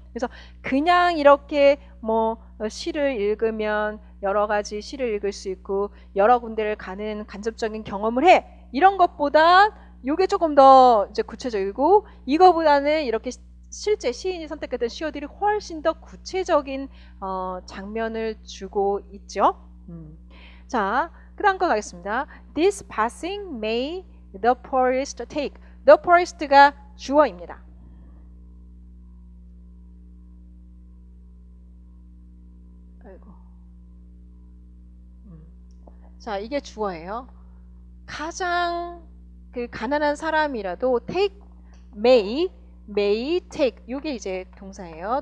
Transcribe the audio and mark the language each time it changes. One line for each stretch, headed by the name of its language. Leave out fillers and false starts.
Korean: 그래서 그냥 이렇게 뭐 시를 읽으면 여러 가지 시를 읽을 수 있고 여러 군데를 가는 간접적인 경험을 해, 이런 것보다 이게 조금 더 이제 구체적이고 이거보다는 이렇게 실제 시인이 선택했던 시어들이 훨씬 더 구체적인 장면을 주고 있죠. 자, 그 다음 거 가겠습니다.
English: This passing may the poorest take.
Korean: The poorest가 주어입니다. 아이고. 자, 이게 주어예요. 가장 그 가난한 사람이라도 take,
English: may take,
Korean: 이게 이제 동사예요.